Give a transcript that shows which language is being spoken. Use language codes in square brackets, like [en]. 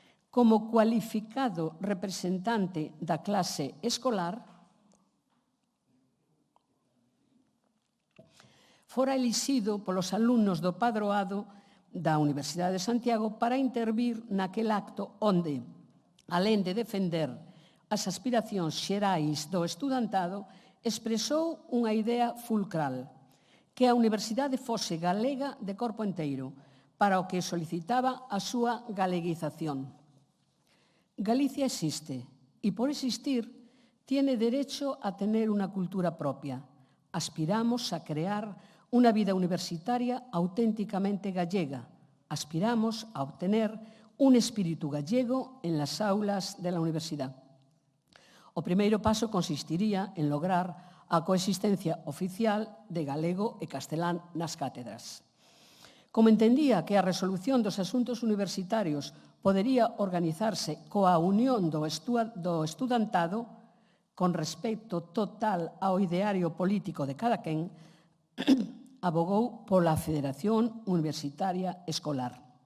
[gl] Como cualificado representante da clase escolar, fora elixido polos alumnos do padroado da Universidade de Santiago para intervir naquel acto onde, alén de defender as aspiracións xerais do estudantado, expresou unha idea fulcral, que a universidade fose galega de corpo enteiro, para o que solicitaba a súa galeguización. [es] Galicia existe e, por existir, tiene derecho a tener una cultura propia. Aspiramos a crear una vida universitaria auténticamente gallega. Aspiramos a obtener un espírito gallego en las aulas de la universidad. [gl] O primeiro paso consistiría en lograr a coexistencia oficial de galego e castelán nas cátedras. Como entendía que a resolución dos asuntos universitarios podería organizarse coa unión do estudantado con respecto total ao ideario político de cada quen, abogou pola Federación Universitaria Escolar.